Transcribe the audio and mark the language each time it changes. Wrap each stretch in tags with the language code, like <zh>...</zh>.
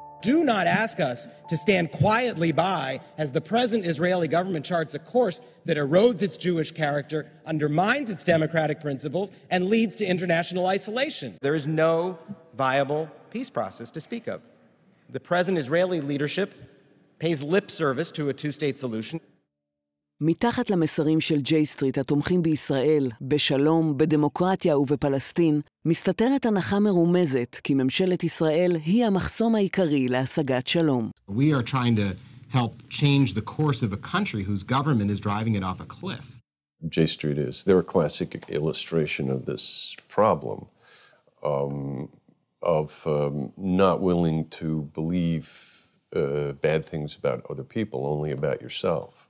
<en>Do not ask us to stand quietly by as the present Israeli government charts a course that erodes its Jewish character, undermines its democratic principles, and leads to international isolation. There is no viable peace process to speak of. The present Israeli leadership pays lip service to a two-state solution.</en> <he>מתחת למסרים של ג'יי-סטריט התומכים בישראל, בשלום, בדמוקרטיה ובפלסטין, מסתתרת הנחה מרומזת כי ממשלת ישראל היא המחסום העיקרי להשגת שלום.</he> <en>We are trying to help change the course of a country whose government is driving it off a cliff. J-Street is, they're a classic illustration of this problem, of not willing to believe bad things about other people, only about yourself.</en>